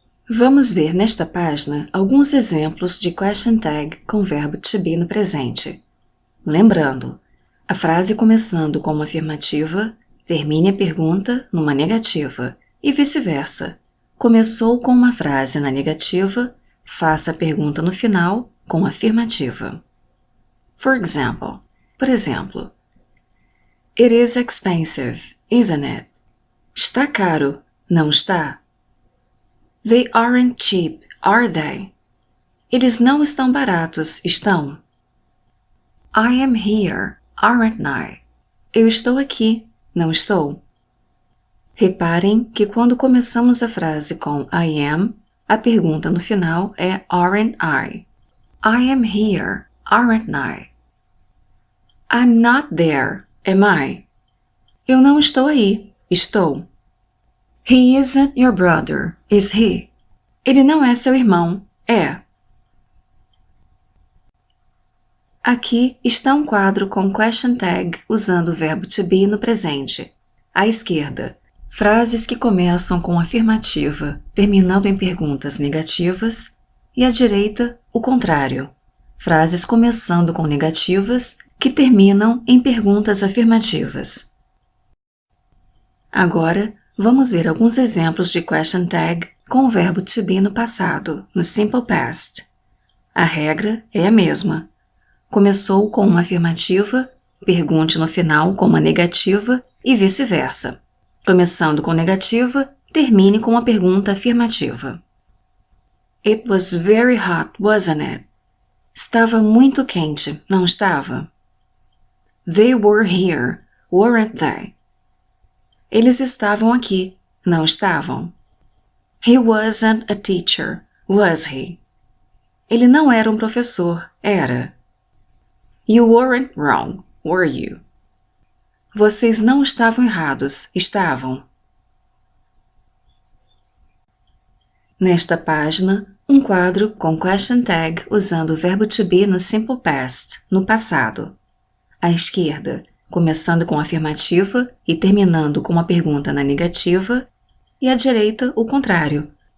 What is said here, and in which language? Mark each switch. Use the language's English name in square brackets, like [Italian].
[Portuguese] Vamos ver nesta página alguns exemplos de question tag com verbo to be no presente. Lembrando, a frase começando com uma afirmativa, termine a pergunta numa negativa e vice-versa. Começou com uma frase na negativa, faça a pergunta no final com afirmativa. Por exemplo, [English] It is expensive, isn't it? [Portuguese] Está caro, não está? [English] They aren't cheap, are they? [Portuguese] Eles não estão baratos, estão? [English] I am here, aren't I? [Portuguese] Eu estou aqui, não estou? Reparem que quando começamos a frase com [English] I am, [Portuguese] a pergunta no final é [English] aren't I? I am here, aren't I? I'm not there, am I? [Portuguese] Eu não estou aí, estou? [English] He isn't your brother, is he? [Portuguese] Ele não é seu irmão, é? Aqui está um quadro com question tag usando o verbo to be no presente. À esquerda, frases que começam com afirmativa, terminando em perguntas negativas, e à direita, o contrário. Frases começando com negativas que terminam em perguntas afirmativas. Agora, vamos ver alguns exemplos de question tag com o verbo to be no passado, no simple past. A regra é a mesma. Começou com uma afirmativa, pergunte no final com uma negativa e vice-versa. Começando com negativa, termine com uma pergunta afirmativa. [English] It was very hot, wasn't it? [Portuguese] Estava muito quente, não estava? [English] They were here, weren't they? [Portuguese] Eles estavam aqui, não estavam? [English] He wasn't a teacher, was he? [Portuguese] Ele não era um professor, era. [English] You weren't wrong, were you? [Portuguese] Vocês não estavam errados, estavam. Nesta página, um quadro com question tag usando o verbo to be no simple past, no passado. À esquerda, começando com a afirmativa e terminando com uma pergunta na negativa, e à direita, o contrário.